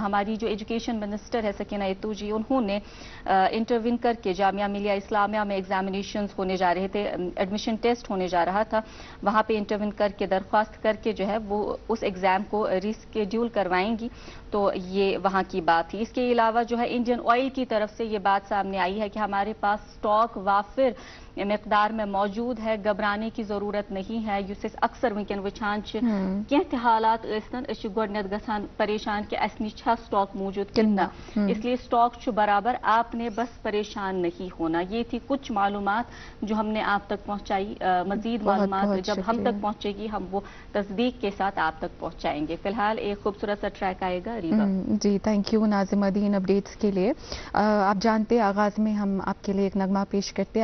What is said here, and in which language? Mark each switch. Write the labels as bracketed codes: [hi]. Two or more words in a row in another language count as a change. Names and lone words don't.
[ur] ہماری جو [en] education minister [ur] ہے سکینہ ایتو جی، انہوں نے انٹروین کر کے جامعہ ملیہ اسلامیہ میں ایگزامینیشنز ہونے جا رہے تھے, [en] admission test [ur] ہونے جا رہا تھا، وہاں پہ انٹروین کر کے درخواست کر کے جو ہے وہ اس ایگزام کو ری شیڈیول کروائیں گی. تو یہ وہاں کی بات تھی. اس کے علاوہ جو ہے انڈین آئل کی طرف سے یہ بات سامنے آئی ہے کہ ہمارے پاس اسٹاک وافر مقدار میں موجود ہے، گھبرانے کی ضرورت نہیں ہے. [ks] युस अक्सर वनकन वुचान कह हालात गोडनेथ गसान परेशान कि अस निश स्टॉक मौजूद कितना, [ur] اس لیے اسٹاک برابر، آپ نے بس پریشان نہیں ہونا. یہ تھی کچھ معلومات جو ہم نے آپ تک پہنچائی۔ مزید معلومات جب ہم تک پہنچے گی ہم وہ تصدیق کے ساتھ آپ تک پہنچائیں گے. فی الحال ایک خوبصورت سا ٹریک آئے گا ریوا. جی, [en] thank you [ur] ناظم مدین اپڈیٹس کے لیے۔ آپ جانتے ہیں آغاز میں ہم آپ کے لیے ایک نغمہ پیش کرتے ہیں.